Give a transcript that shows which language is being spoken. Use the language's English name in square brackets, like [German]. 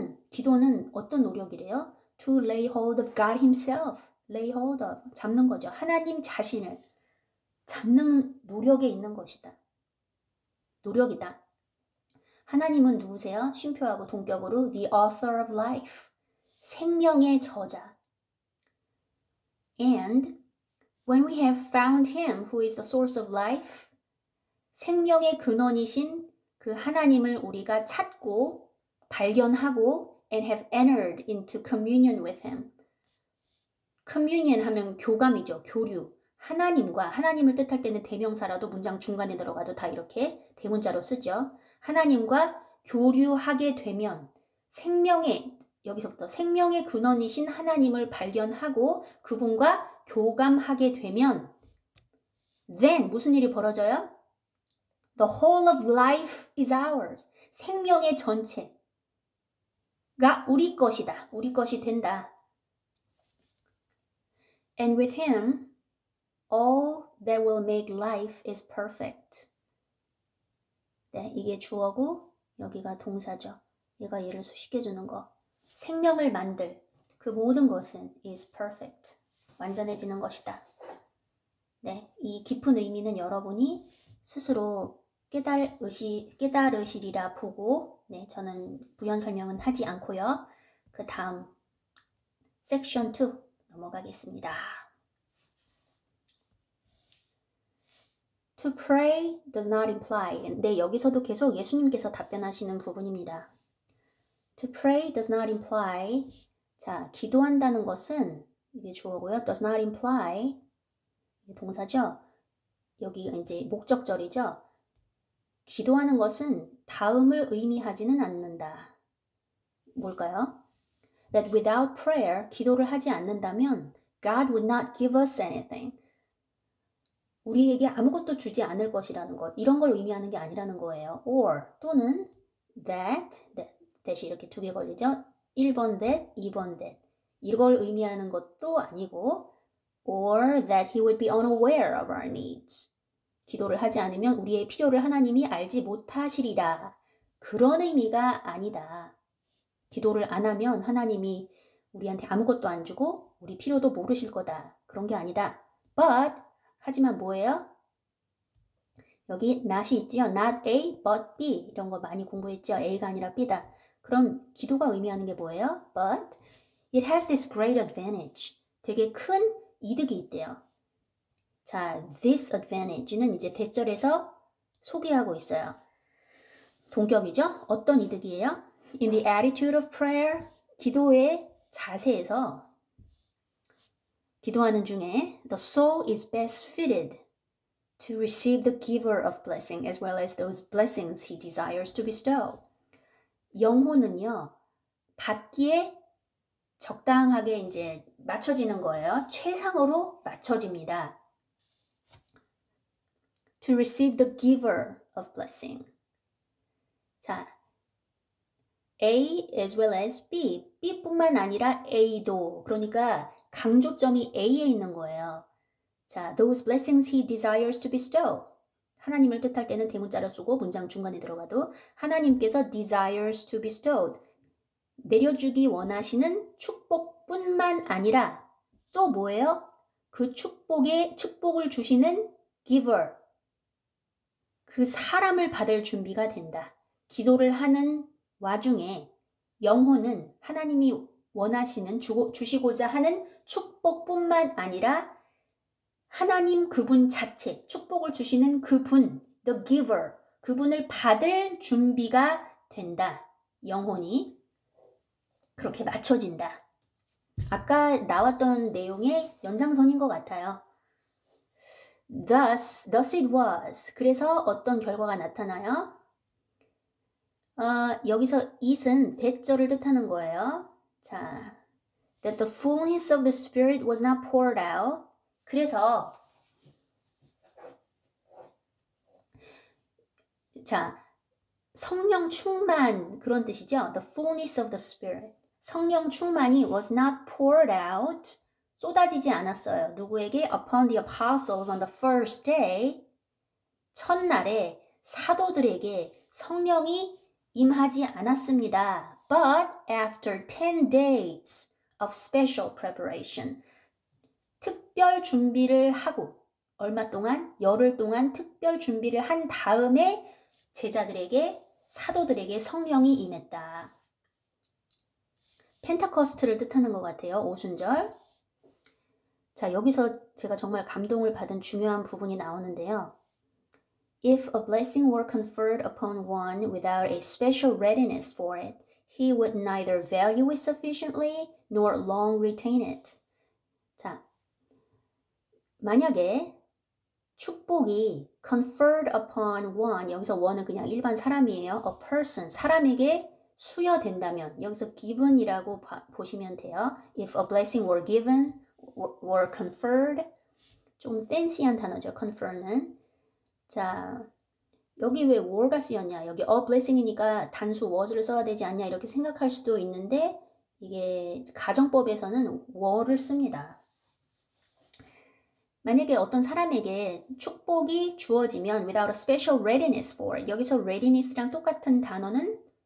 [Korean] 기도는 어떤 노력이래요? [English] To lay hold of God himself. Lay hold of. [Korean] 잡는 거죠. 하나님 자신을 잡는 노력에 있는 것이다. 노력이다. 하나님은 누구세요? 쉼표하고 동격으로 [English] the author of life. [Korean] 생명의 저자. [English] And when we have found him who is the source of life, [Korean] 생명의 근원이신 그 하나님을 우리가 찾고 발견하고 [English] and have entered into communion with him. [Korean] communion 하면 교감이죠. 교류. 하나님과 하나님을 뜻할 때는 대명사라도 문장 중간에 들어가도 다 이렇게 대문자로 쓰죠. 하나님과 교류하게 되면 여기서부터 생명의 근원이신 하나님을 발견하고 그분과 교감하게 되면 then 무슨 일이 벌어져요? [English] The whole of life is ours. [Korean] 생명의 전체가 우리 것이다. 우리 것이 된다. [English] And with him, all that will make life is perfect. [Korean] 네, 이게 주어고 여기가 동사죠. 얘가 얘를 수식해주는 거. 생명을 만들 그 모든 것은 [English] is perfect. [Korean] 완전해지는 것이다. 네, 이 깊은 의미는 여러분이 스스로 깨달으시리라 보고, 네, 저는 부연 설명은 하지 않고요. 그 다음 섹션 2 넘어가겠습니다. [English] To pray does not imply. [Korean] 네, 여기서도 계속 예수님께서 답변하시는 부분입니다. [English] To pray does not imply. [Korean] 자, 기도한다는 것은 이게 주어고요. [English] does not imply. [Korean] 이게 동사죠. 여기 이제 목적절이죠. 기도하는 것은 다음을 의미하지는 않는다. 뭘까요? [English] That without prayer, [Korean] 기도를 하지 않는다면 [English] God would not give us anything. [Korean] 우리에게 아무것도 주지 않을 것이라는 것. 이런 걸 의미하는 게 아니라는 거예요. Or 또는 that이 이렇게 두 개 걸리죠. 1번 that, 2번 that. 이걸 의미하는 것도 아니고 [English] or that he would be unaware of our needs. [Korean] 기도를 하지 않으면 우리의 필요를 하나님이 알지 못하시리라. 그런 의미가 아니다. 기도를 안 하면 하나님이 우리한테 아무것도 안 주고 우리 필요도 모르실 거다. 그런 게 아니다. But 하지만 뭐예요? 여기 not이 있지요. [English] Not A, but B. [Korean] 이런 거 많이 공부했죠. A가 아니라 B다. 그럼 기도가 의미하는 게 뭐예요? [English] But it has this great advantage. [Korean] 되게 큰 이득이 있대요. 자, this advantage는 이제 대절에서 소개하고 있어요. 동격이죠? 어떤 이득이에요? [English] In the attitude of prayer, [Korean] 기도의 자세에서 기도하는 중에 [English] the soul is best fitted to receive the giver of blessing as well as those blessings he desires to bestow. [Korean] 영혼은요, 받기에 적당하게 이제 맞춰지는 거예요. 최상으로 맞춰집니다. [English] To receive the giver of blessing. 자, A as well as B. [Korean] B뿐만 아니라 A도. 그러니까 강조점이 A에 있는 거예요. [English] 자, those blessings he desires to bestow. [Korean] 하나님을 뜻할 때는 대문자를 쓰고 문장 중간에 들어가도 하나님께서 [English] desires to bestow. [Korean] 내려주기 원하시는 축복뿐만 아니라 또 뭐예요? 그 축복을 주시는 giver. 그 사람을 받을 준비가 된다. 기도를 하는 와중에 영혼은 하나님이 원하시는 주시고자 하는 축복뿐만 아니라 하나님 그분 자체, 축복을 주시는 그분, the giver, 그분을 받을 준비가 된다. 영혼이 그렇게 맞춰진다. 아까 나왔던 내용의 연장선인 것 같아요. [English] Thus it was. [Korean] 그래서 어떤 결과가 나타나요? 여기서 it은 대절을 뜻하는 거예요. [English] 자, that the fullness of the Spirit was not poured out. [Korean] 그래서 자, 성령 충만 그런 뜻이죠. [English] The fullness of the Spirit. [Korean] 성령 충만이 [English] was not poured out. [Korean] 쏟아지지 않았어요. 누구에게? [English] Upon the apostles on the first day. [Korean] 첫날에 사도들에게 성령이 임하지 않았습니다. [English] But after 10 days of special preparation. [Korean] 특별 준비를 하고 얼마 동안? 열흘 동안 특별 준비를 한 다음에 제자들에게 사도들에게 성령이 임했다. 펜타코스트를 뜻하는 것 같아요. 오순절. 자, 여기서 제가 정말 감동을 받은 중요한 부분이 나오는데요. [English] If a blessing were conferred upon one without a special readiness for it, he would neither value it sufficiently nor long retain it. [Korean] 자, 만약에 축복이 [English] conferred upon one, [Korean] 여기서 one은 그냥 일반 사람이에요. [English] A person, [Korean] 사람에게 수여된다면 여기서 given이라고 보시면 돼요. [English] If a blessing were given, were conferred, [Korean] 좀 fancy한 단어죠. confer는. 자, 여기 왜 were가 쓰였냐? 여기 a blessing이니까 단수 was를 써야 되지 않냐? 이렇게 생각할 수도 있는데 이게 가정법에서는 were를 씁니다. 만약에 어떤 사람에게 축복이 주어지면 [English] without a special readiness for, [Korean] 여기서 readiness랑 똑같은 단어는